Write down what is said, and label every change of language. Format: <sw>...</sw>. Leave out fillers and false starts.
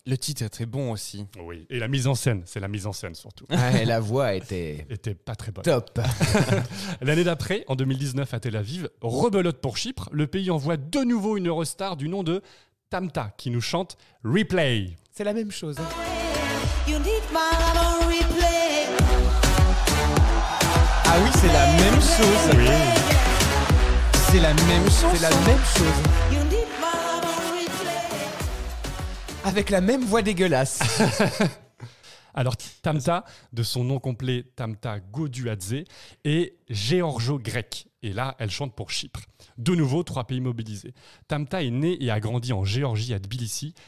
<fr>Le titre est très bon aussi. Oui, et la mise en scène, c'est la mise en scène surtout. Ouais, la voix était Pas très bonne. top. L'année d'après, en 2019 à Tel Aviv, rebelote pour Chypre, le pays envoie de nouveau une Eurostar du nom de Tamta qui nous chante Replay. C'est la même chose. Hein.</fr> <en>You need my love on replay.</en> <fr>Ah oui, c'est la même chose. Oui. C'est la même chose. C'est la même chose.</fr> <en>You need my love on replay.</en> <fr>Avec la même voix dégueulasse. Alors Tamta, de son nom complet Tamta Goduadze, est géorgo-grecque. Et là, elle chante pour Chypre. De nouveau, 3 pays mobilisés. Tamta est née et a grandi en Géorgie à Tbilissi.</fr>